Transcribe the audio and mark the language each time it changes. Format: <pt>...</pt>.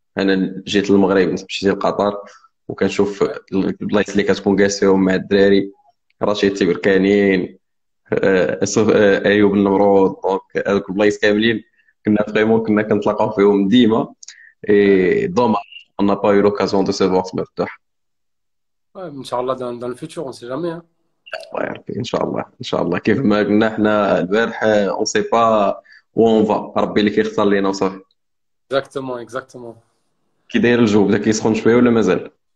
<ar>انا جيت للمغرب، مشيت لقطر، وكنشوف</ar> <fr>Ouais.</fr> <ar>البلايص اللي كتكون جالس فيهم مع الدراري، رشيد تيبركانين، ايوب النمرود، دونك هذوك البلايص كاملين كنا فريمون كنا كنتلاقاو فيهم ديما.</ar> <fr>Ouais.</fr> <ar>اي دوماج</ar> <fr>on n'a pas eu l'occasion de se voir</fr> <ar>في مفتوح.</ar> <fr>Ouais, Inch'Allah, dans le futur, on sait jamais, hein.</fr> <ar>الله يا ربي ان شاء الله ان شاء الله. كيف ما قلنا حنا البارح،</ar> <fr>اون سي با وون فا،</fr> <ar>ربي اللي كيختار لينا وصافي.</ar> <fr>Exactement, exactement.</fr> <ar>كي داير الجو، بدا كيسخن شويه ولا مازال؟</ar>